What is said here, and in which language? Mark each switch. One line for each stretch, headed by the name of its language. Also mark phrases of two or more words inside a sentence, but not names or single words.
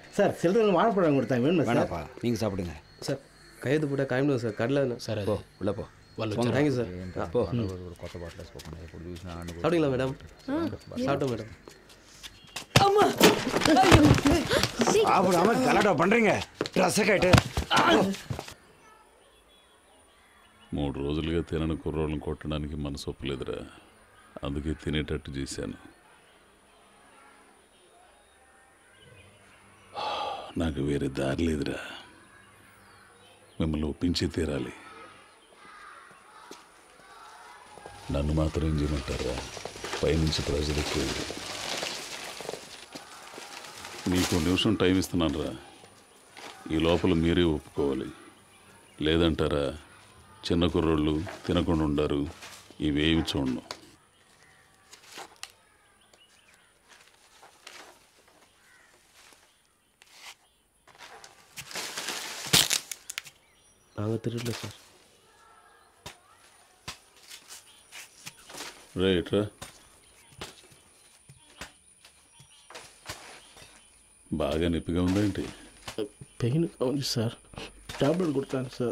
Tamil: சார் சில்லறை வாழைப்பழம் கொடுத்தாங்க, வேணுமா சார்? வேணாப்பா, நீங்கள் சாப்பிடுங்க சார். கையெழுத்து போட்டால் கிளம்பிடுவோம் சார். கடலில் சார் போ உள்ள போ. தேங்க்யூ சார். போ. ஒரு கொத்த பாட்டில் சாப்பிட்டீங்களா மேடம்? சாப்பிட்டோம் மேடம். சாப்பிடாம கலாட்டா பண்றீங்க.
Telugu: డ్రెస్ కట్టు. 3 రోజులుగా తినని కుర్రోళ్ళని కొట్టడానికి మనసు ఒప్పలేదురా, అందుకే తినేటట్టు చేశాను. నాకు వేరే దారి లేదురా, మిమ్మల్ని ఒప్పించి తీరాలి. నన్ను మాత్రం ఏం చేయమంటారా? పైనుంచి ప్రెజర్ ఎక్కువ. మీకు నిమిషం టైం ఇస్తున్నాను రా, ఈ లోపల మీరే ఒప్పుకోవాలి. లేదంటారా చిన్న కుర్రోళ్ళు తినకుండా ఉండారు, ఇవేమి చూడను.
Tamil: நாங்கள் திருடல சார்.
Telugu: రైట్ రా. బాగా నొప్పిగా ఉందా ఏంటి? పెయిన్ ఉంది సార్, టాబ్లెట్ కొడతాను సార్.